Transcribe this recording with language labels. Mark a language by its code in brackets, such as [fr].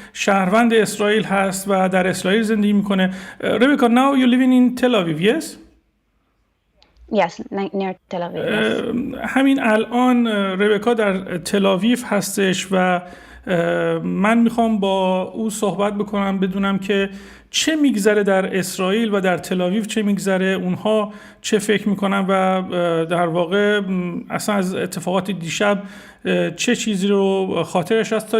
[fa] شهروند اسرائیل هست و در اسرائیل زندگی میکنه. [en] Rebecca, now you living in Tel Aviv, yes? Yes, near Tel Aviv. Yes. [fa] همین الان ربکا در تل آویو هستش و من میخوام با او صحبت بکنم، بدونم که چه میگذره در اسرائیل و در تل آویو چه میگذره، اونها چه فکر میکنن و در واقع اصلا از اتفاقات دیشب چه چیزی رو خاطرش هست.